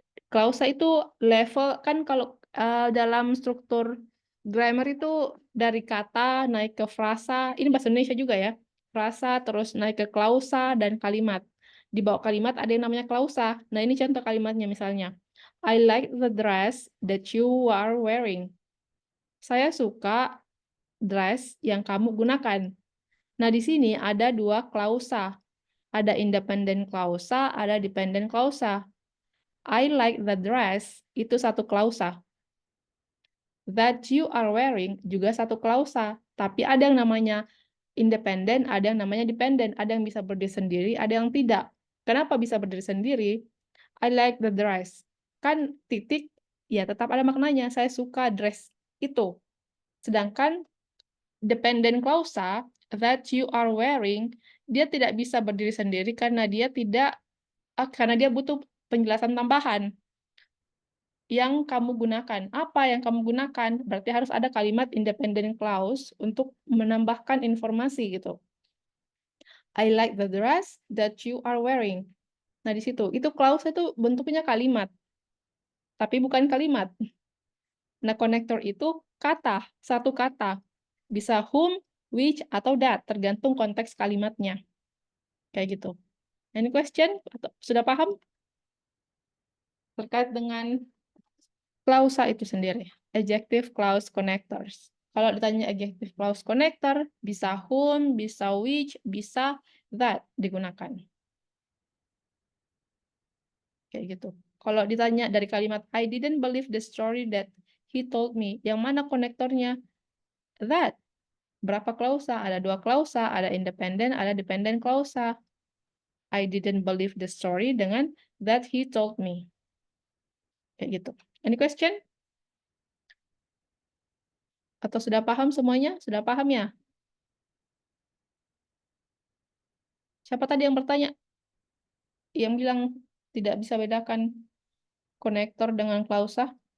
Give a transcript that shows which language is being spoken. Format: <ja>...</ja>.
<id>Klausa itu level, kan kalau dalam struktur grammar itu dari kata naik ke frasa, ini bahasa Indonesia juga ya, frasa terus naik ke klausa dan kalimat. Di bawah kalimat ada yang namanya klausa. Nah, ini contoh kalimatnya misalnya.</id> <en>I like the dress that you are wearing.</en> <id>Saya suka dress yang kamu gunakan. Nah, di sini ada 2 klausa. Ada independent klausa, ada dependent klausa.</id> <en>I like the dress,</en> <id>itu satu klausa.</id> <en>That you are wearing,</en> <id>juga satu klausa. Tapi ada yang namanya independent, ada yang namanya dependent. Ada yang bisa berdiri sendiri, ada yang tidak. Kenapa bisa berdiri sendiri?</id> <en>I like the dress.</en> <id>Kan titik, ya tetap ada maknanya. Saya suka dress itu. Sedangkan dependent klausa,</id> <en>that you are wearing,</en> <id>dia tidak bisa berdiri sendiri karena dia butuh penjelasan tambahan yang kamu gunakan. Apa yang kamu gunakan? Berarti harus ada kalimat independent clause untuk menambahkan informasi gitu.</id> <en>I like the dress that you are wearing.</en> <id>Nah, di situ itu clause itu bentuknya kalimat. Tapi bukan kalimat. Nah, konektor itu kata, satu kata. Bisa whom, which, atau that, tergantung konteks kalimatnya. Kayak gitu.</id> <en>Any question?</en> <id>Atau sudah paham? Terkait dengan klausa itu sendiri.</id> <en>Adjective clause connectors.</en> <id>Kalau ditanya adjective clause connector, bisa whom, bisa which, bisa that digunakan. Kayak gitu. Kalau ditanya dari kalimat</id> <en>I didn't believe the story that he told me.</en> <id>Yang mana konektornya? That. Berapa klausa? Ada 2 klausa, ada independent, ada dependent klausa.</id> <en>I didn't believe the story</en> <id>dengan</id> <en>that he told me.</en> <id>Kayak gitu.</id> <en>Any question?</en> <id>Atau sudah paham semuanya? Sudah paham ya? Siapa tadi yang bertanya? Yang bilang tidak bisa bedakan konektor dengan klausa?</id>